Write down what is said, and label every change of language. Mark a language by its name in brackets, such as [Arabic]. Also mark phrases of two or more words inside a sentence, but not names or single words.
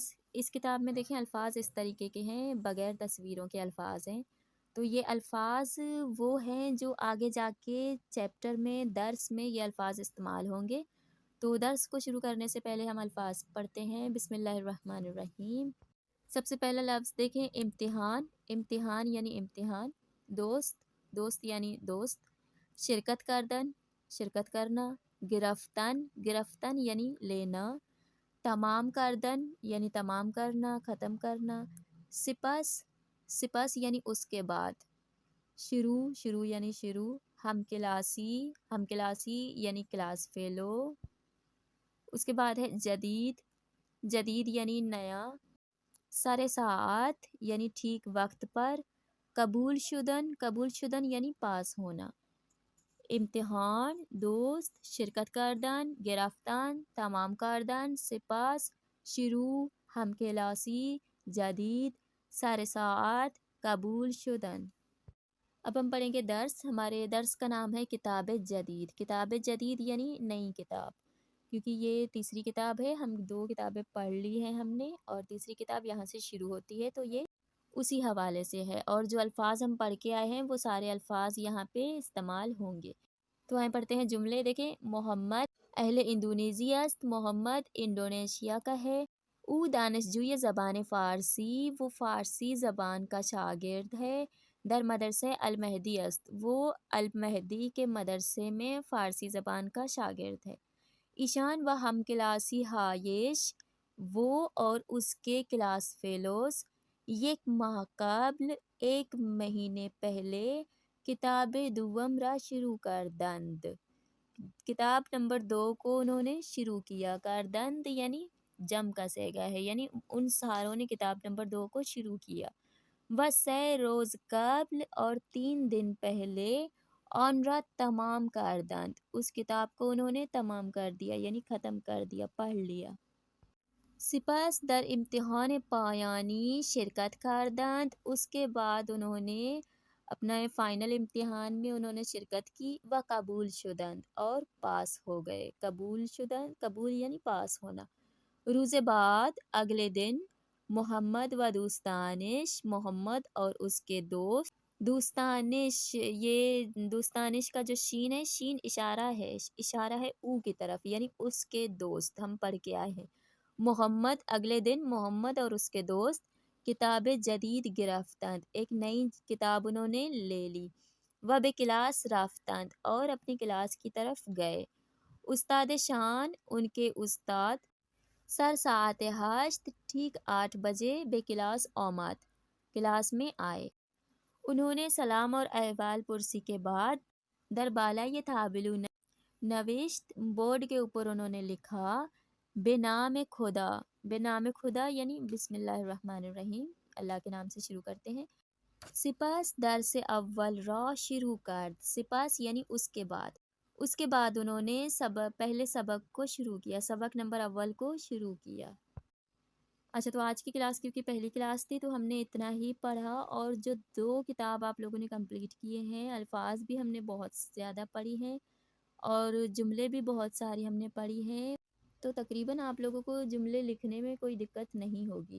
[Urdu] اس کتاب میں دیکھیں الفاظ اس طریقے کے ہیں، بغیر تصویروں کے الفاظ ہیں۔ تو یہ الفاظ وہ ہیں جو آگے جا کے چیپٹر میں، درس میں یہ الفاظ استعمال ہوں گے۔ تو درس کو شروع کرنے سے پہلے ہم الفاظ پڑھتے ہیں۔ [Arabic] بسم اللہ الرحمن الرحیم۔ [Urdu] سب سے پہلا لفظ دیکھیں امتحان۔ امتحان یعنی امتحان۔ دوست، دوست یعنی دوست۔ [Persian] شرکت کردن، [Urdu] شرکت کرنا۔ [Persian] گرفتن، گرفتن [Urdu] یعنی لینا۔ [Persian] تمام کردن [Urdu] یعنی تمام کرنا، ختم کرنا۔ [Persian] سپس، سپس [Urdu] یعنی اس کے بعد۔ شروع، شروع یعنی شروع۔ [Persian] ہم کلاسی، ہم کلاسی [Urdu] یعنی کلاس فیلو۔ اس کے بعد ہے جدید، جدید یعنی نیا۔ [Persian] سر ساعت [Urdu] یعنی ٹھیک وقت پر۔ [Persian] قبول شدن، قبول شدن [Urdu] یعنی پاس ہونا۔ [Persian] امتحان، دوست، شرکت کردن، گرفتن، تمام کردن، سپاس، شروع، ہم کلاسی، جدید، سر ساعت، قبول شدن۔ [Urdu] اب ہم پڑھیں گے درس۔ ہمارے درس کا نام ہے [Persian] کتاب جدید۔ کتاب جدید [Urdu] یعنی نئی کتاب، کیونکہ یہ تیسری کتاب ہے، ہم 2 کتابیں پڑھ لی ہیں ہم نے، اور تیسری کتاب یہاں سے شروع ہوتی ہے، تو یہ اسی حوالے سے ہے، اور جو الفاظ ہم پڑھ کے آئے ہیں وہ سارے الفاظ یہاں پہ استعمال ہوں گے۔ تو آئیں پڑھتے ہیں جملے۔ [Persian] دیکھیں محمد اہل اندونیزیا است، [Urdu] محمد انڈونیشیا کا ہے۔ [Persian] او دانشجوی زبان فارسی، [Urdu] وہ فارسی زبان کا شاگرد ہے۔ [Persian] در مدرسہ المہدی است، [Urdu] وہ المہدی کے مدرسے میں فارسی زبان کا شاگرد ہے۔ [Persian] ایشان و ہم کلاسی ہایش، [Urdu] وہ اور اس کے کلاس فیلوز، [Persian] یک ماہ قبل، [Urdu] 1 مہینے پہلے، [Persian] کتاب دوم را شروع کردند، [Urdu] کتاب نمبر 2 کو انہوں نے شروع کیا۔ کردند یعنی جم کا صیغہ ہے، یعنی ان ساروں نے کتاب نمبر 2 کو شروع کیا۔ [Persian] وہ 3 روز قبل، [Urdu] اور 3 دن پہلے، [Persian] آن را تمام کردند، [Urdu] اس کتاب کو انہوں نے تمام کر دیا، یعنی ختم کر دیا، پڑھ لیا۔ [Persian] سپس در امتحان پایانی شرکت کردند، [Urdu] اس کے بعد انہوں نے اپنا فائنل امتحان میں انہوں نے شرکت کی۔ [Persian] و قبول شدند، [Urdu] اور پاس ہو گئے۔ [Persian] قبول شدند، [Urdu] قبول یعنی پاس ہونا۔ [Persian] روز بعد، [Urdu] اگلے دن، [Persian] محمد و دوستانش، [Urdu] محمد اور اس کے دوست۔ دوستانش، یہ دوستانش کا جو شین ہے، شین اشارہ ہے او کی طرف، یعنی اس کے دوست، ہم پڑھ کے آئے ہیں۔ محمد اگلے دن، محمد اور اس کے دوست [Persian] کتاب جدید گرفتند، [Urdu] ایک نئی کتاب انہوں نے لے لی۔ [Persian] و بے کلاس رفتند، [Urdu] اور اپنی کلاس کی طرف گئے۔ [Persian] استاد شان، [Urdu] ان کے استاد، [Persian] سر ساعت 8، [Urdu] ٹھیک 8 بجے، [Persian] بے کلاس آمد، [Urdu] کلاس میں آئے۔ انہوں نے سلام اور احوال پرسی کے بعد [Persian] در بالائے تابلو نوشت، [Urdu] بورڈ کے اوپر انہوں نے لکھا، [Persian] بے نام خدا، بے نام خدا [Urdu] یعنی [Arabic] بسم اللہ الرحمن الرحیم، [Urdu] اللہ کے نام سے شروع کرتے ہیں۔ [Persian] سپس درس اول را شروع کرد، [Urdu] سپس یعنی اس کے بعد، اس کے بعد انہوں نے پہلے سبق کو شروع کیا، سبق نمبر اول کو شروع کیا۔ اچھا، تو آج کی کلاس کیونکہ پہلی کلاس تھی تو ہم نے اتنا ہی پڑھا، اور جو 2 کتاب آپ لوگوں نے کمپلیٹ کیے ہیں، الفاظ بھی ہم نے بہت زیادہ پڑھی ہیں اور جملے بھی بہت سارے ہم نے پڑھی ہیں. تو تقریباً آپ لوگوں کو جملے لکھنے میں کوئی دقت نہیں ہوگی.